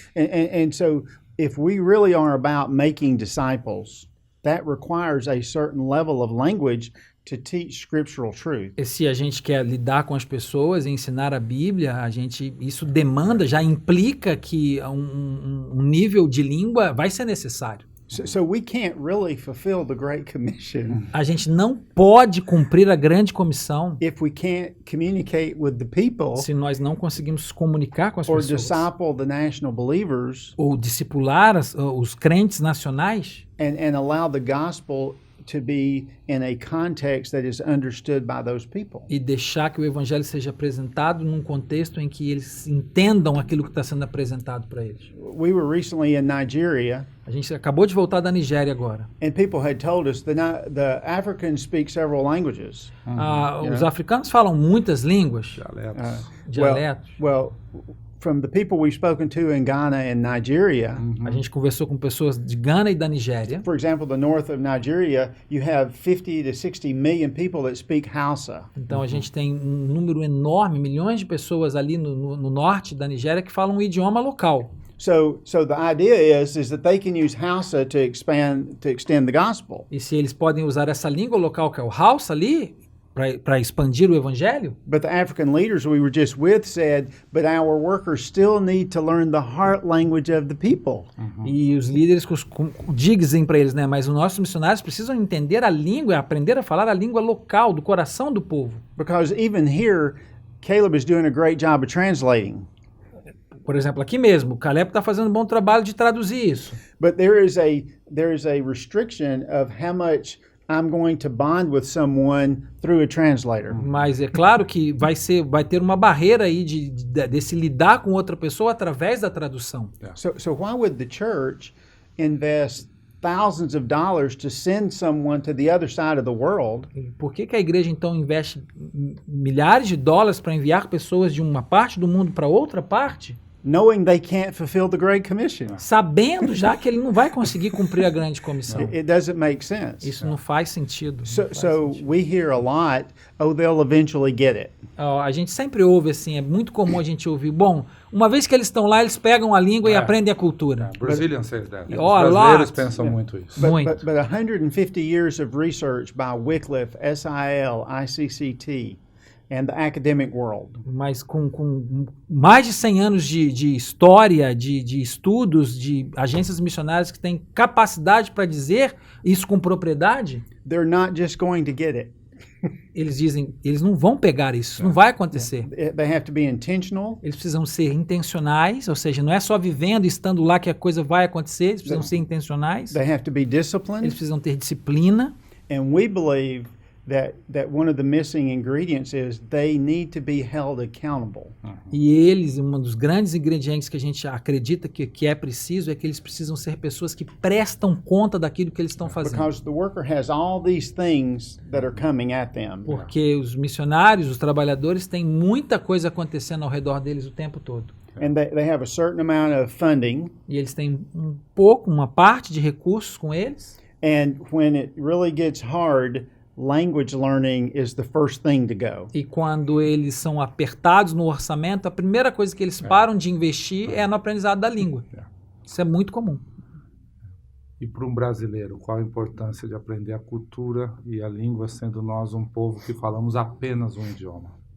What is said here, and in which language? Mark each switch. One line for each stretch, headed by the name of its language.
English: And so if we really are about making disciples, that requires a certain level of language to teach scriptural truth.
Portuguese: E se a gente quer lidar com as pessoas e ensinar a Bíblia, isso demanda, já implica que um nível de língua vai ser necessário.
English: So we can't really fulfill the Great Commission
Portuguese: A gente não pode cumprir a grande comissão
English: if we can't communicate with the people
Portuguese: se nós não conseguimos comunicar com as
English: or
Portuguese: pessoas
English: disciple the national believers
Portuguese: ou discipular os crentes nacionais
English: and allow the gospel to be in a context that is understood by those people.
Portuguese: e deixar que o evangelho seja apresentado num contexto em que eles entendam aquilo que está sendo apresentado para eles.
English: We were recently in Nigeria,
Portuguese: A gente acabou de voltar da Nigéria agora.
English: and people had told us the Africans speak several languages.
Portuguese: Os africanos falam muitas línguas, Dialetos. dialetos.
English: Well, from the people we've spoken to in Ghana and Nigeria,
Portuguese: A gente conversou com pessoas de Gana e da Nigéria.
English: for example, the north of Nigeria, you have 50 to 60 million people that speak Hausa.
Portuguese: Então a gente tem um número enorme, milhões de pessoas ali no norte da Nigéria que falam um idioma local.
English: So the idea is that they can use Hausa to extend the gospel.
Portuguese: E se eles podem usar essa língua local, que é o Hausa ali, para expandir o evangelho,
English: But the African leaders we were just with said, but our workers still need to learn the heart language of the people.
Portuguese: e os líderes dizem para eles, né? Mas os nossos missionários precisam entender a língua, aprender a falar a língua local, do coração do povo.
English: Because even here, Caleb is doing a great job of translating.
Portuguese: Por exemplo, aqui mesmo, o Caleb está fazendo um bom trabalho de traduzir isso.
English: But there is a restriction of how much I'm going to bond with someone through a translator.
Portuguese: Mas é claro que vai ter uma barreira aí desse lidar com outra pessoa através da tradução.
English: So why would the church invest thousands of dollars to send someone to the other side of the world
Portuguese: Por que a igreja então investe milhares de dólares para enviar pessoas de uma parte do mundo para outra parte,
English: knowing they can't fulfill the Great Commission?
Portuguese: sabendo já que ele não vai conseguir cumprir a grande comissão?
English: It doesn't make sense.
Portuguese: Isso não faz sentido.
English: So we hear a lot, oh, they'll eventually get it.
Portuguese: A gente sempre ouve assim, é muito comum a gente ouvir, bom, uma vez que eles estão lá, eles pegam a língua e aprendem a cultura.
English: Brazilians say that.
Portuguese: Os
English: Oh, a
Portuguese: brasileiros
English: lot.
Portuguese: pensam muito isso. Muito.
English: But 150 years of research by Wycliffe, SIL, ICCT, and the academic world
Portuguese: Mas com mais de 100 anos de história, de estudos, de agências missionárias que têm capacidade para dizer isso com propriedade,
English: they're not just going to get it.
Portuguese: eles dizem, eles não vão pegar isso não vai acontecer.
English: They have to be intentional.
Portuguese: Eles precisam ser intencionais, ou seja, não é só vivendo e estando lá que a coisa vai acontecer, eles precisam ser intencionais,
English: They have to be
Portuguese: eles
English: disciplined.
Portuguese: precisam ter disciplina,
English: And we believe that one of the missing ingredients is they need to be held accountable.
Portuguese: e eles, um dos grandes ingredientes que a gente acredita que é preciso, é que eles precisam ser pessoas que prestam conta daquilo que eles estão fazendo.
English: Because the worker has all these things that are coming at them.
Portuguese: Porque os missionários, os trabalhadores, têm muita coisa acontecendo ao redor deles o tempo todo.
English: And they have a certain amount of funding.
Portuguese: E eles têm uma parte de recursos com eles.
English: And when it really gets hard, language learning is the first thing to go.
Portuguese: E quando eles são apertados no orçamento, a primeira coisa que eles param de investir é no aprendizado da língua. Isso é muito comum. E para um brasileiro, qual a importância de aprender a cultura e a língua, sendo nós um povo que falamos apenas um idioma?